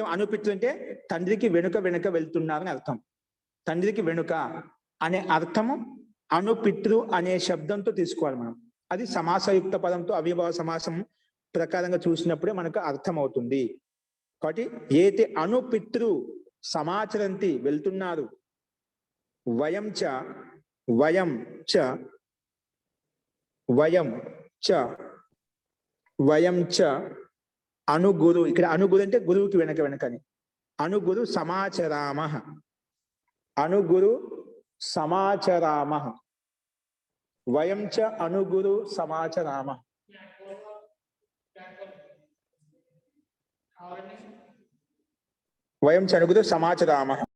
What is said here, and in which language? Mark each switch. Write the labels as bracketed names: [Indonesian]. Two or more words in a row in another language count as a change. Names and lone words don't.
[Telugu] అనుపితృ అంటే తండ్రికి వెనుక వెనుక వెళ్తున్నారని అర్థం. తండ్రికి వెనుక అనే అర్థము అనుపితృ అనే శబ్దంతో తీసుకోవాలి మనం. అది సమాసయుక్త పదంతో అవయవ సమాసం ప్రకారంగా చూసినప్పుడే మనకు అర్థం అవుతుంది. [Sanskrit] కాబట్టి ఏతే అనుపితృ సమాచరంతి వెళ్తున్నారు. వయం చ, వయం చ, వయం చ, వయం చ అనుగురు. [Telugu] ఇక్కడ అనుగురు అంటే గురువుకి వెనక వెనకని. [Sanskrit] అనుగురు సమాచరామ, అనుగురు సమాచరామ. వయం చ అనుగురు సమాచరామ. వయం చ అనుగురు సమాచరామ.